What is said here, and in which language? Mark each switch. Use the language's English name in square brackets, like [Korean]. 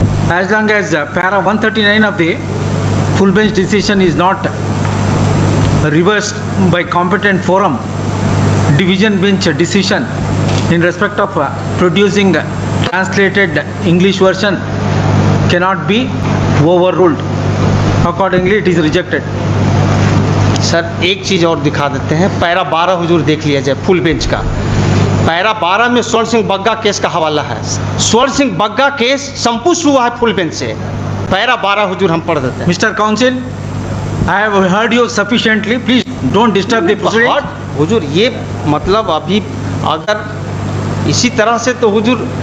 [English] As long as para 139 of the full bench decision is not reversed by competent forum, division bench decision in respect of producing translated English version cannot be overruled. Accordingly, it is rejected. [Hindi] Sir एक चीज़ और दिखा देते हैं, para 12 हुजूर देख लिया जाए full bench का। Para 12 में स्वर्ण सिंह बग्गा केस का हवाला है। स्वर्ण सिंह बग्गा केस संपुष्ट हुआ है फुल बेंच से। पैरा 12 हुजूर हम पढ़ देते हैं। [English] Mr. Counsel, I have heard you sufficiently. Please don't disturb the proceeding. [Hindi] हुजूर ये मतलब अभी अगर इसी तरह से तो हुजूर